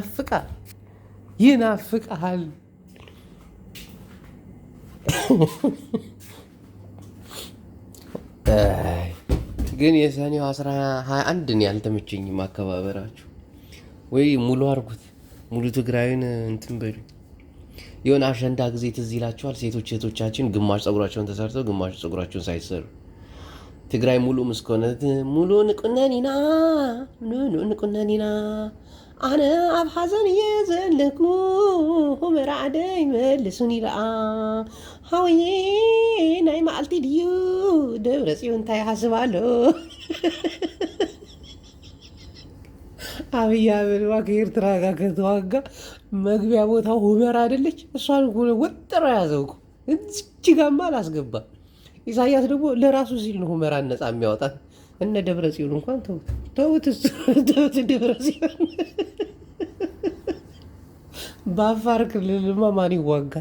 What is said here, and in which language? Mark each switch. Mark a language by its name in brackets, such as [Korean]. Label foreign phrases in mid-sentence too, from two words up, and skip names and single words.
[Amharic] ይናፍቃል። ግን የሰኔው 21 ያልተመቸኝም አከባበራችሁ። ወይ ሙሉ አርጉት፣ ሙሉ ትግራይን እንትን በሉ። የሆነ አሸንዳ ጊዜ ትዝ ይላችኋል። ሴቶች እህቶቻችን ግማሽ ፀጉራቸውን ተሰርተው ግማሽ ፀጉራቸውን ሳይሰሩ ትግራይ ሙሉ ምስኮነት ሙሉ [Tigrinya] ንቁነኒና ኣነ ኣብ ሓዘን እየ ዘለኩ ሁመራ ዓደይ መልሱኒ ረኣ ሃወዬ ናይ መዓልቲ ድዩ ደብረ ጽዮን እንታይ ይሓስብ ኣሎ። [Amharic] አብይ አህመድ ከኤርትራ ጋር ከተዋጋ መግቢያ ቦታው ሁመራ አይደለች? እሷን ወጥሮ ያዘው እኮ እዚች ጋማ አላስገባም። ኢሳያስ ደግሞ ለራሱ ሲል ነው ሁመራን ነፃ የሚያወጣት። እነ ደብረ ጽዮን እንኳን ተውት። ደብረ ጽዮን በአፋር ክልልማ ማን ይዋጋል?